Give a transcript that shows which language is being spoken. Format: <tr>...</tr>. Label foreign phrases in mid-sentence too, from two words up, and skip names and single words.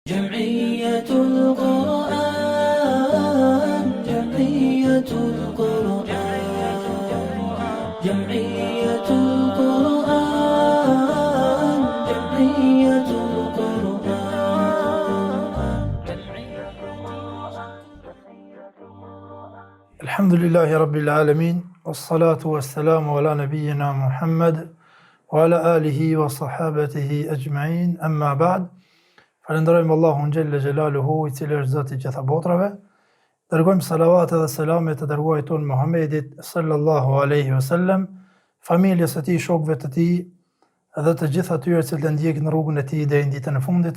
<ar>جمعية القرآن جمعية القرآن جمعية القرآن جمعية القرآن. الحمد لله رب العالمين والصلاة والسلام على نبينا محمد وعلى آله وصحابته أجمعين. أما بعد.</ar> <sq>Falenderojmë Allahun</sq> <ar>جل جلاله,</ar> <sq>i cili është Zoti i gjitha botrave. Dërgojmë salavatet dhe selamet të dërguarit ton Muhammedit</sq> <ar>صلى الله عليه وسلم,</ar> <sq>familjes së tij, shokëve të tij dhe të gjithë atyre që ndjekin rrugën e tij deri në ditën e fundit.</sq>